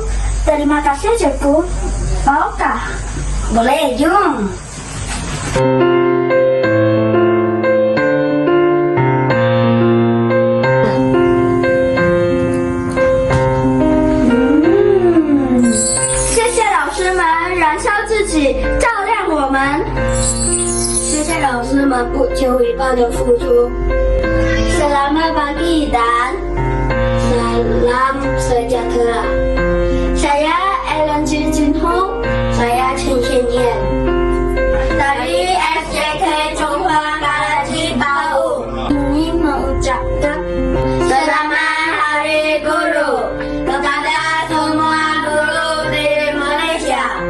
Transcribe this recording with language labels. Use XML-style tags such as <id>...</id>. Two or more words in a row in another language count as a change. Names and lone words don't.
<ms>Terima kasih cikgu. Maukah? Boleh, jom.</ms> <zh>谢谢老师们燃烧自己，照亮我们。谢谢老师们不求回报的付出。</zh> <ms>Selamat pagi dan salam sejahtera. Saya Ellen Jin Jin Hong, saya Chen Chen Yan. Dari SJK Chonghua Karachi Pau. Ingin mengucapkan Selamat Hari Guru kepada semua guru di Malaysia.</ms>